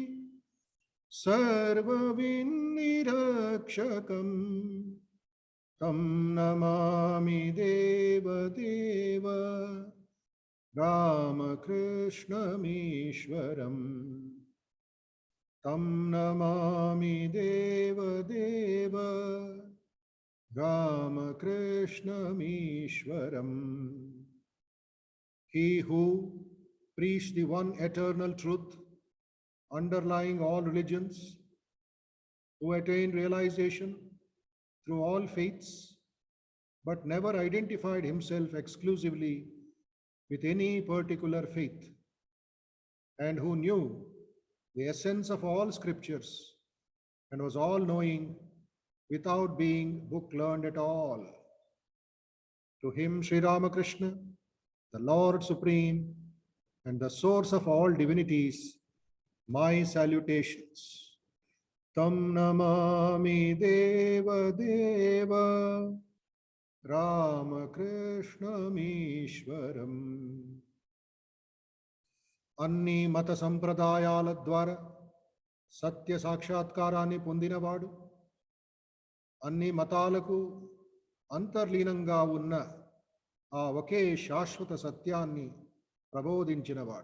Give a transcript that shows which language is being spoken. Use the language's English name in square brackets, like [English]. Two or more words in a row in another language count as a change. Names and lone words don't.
[Sanskrit] सर्वविन्निरक्षकम् तं नमामि देव देव रामकृष्णमीश्वरम् तं नमामि देव देव रामकृष्णमीश्वरम्. [English] He who preached the one eternal truth underlying all religions, who attained realization through all faiths, but never identified himself exclusively with any particular faith, and who knew the essence of all scriptures and was all-knowing without being book-learned at all. To him, Sri Ramakrishna, the Lord Supreme and the source of all divinities, my salutations. [Sanskrit] तं नमामि देव देव रामकृष्णमीश्वरम्. [Telugu] అన్ని మత సంప్రదాయాల ద్వారా సత్య సాక్షాత్కారాన్ని పొందినవాడు, అన్ని మతాలకు అంతర్లీనంగా ఉన్న ఆ ఒకే శాశ్వత సత్యాన్ని ప్రబోధించినవాడు.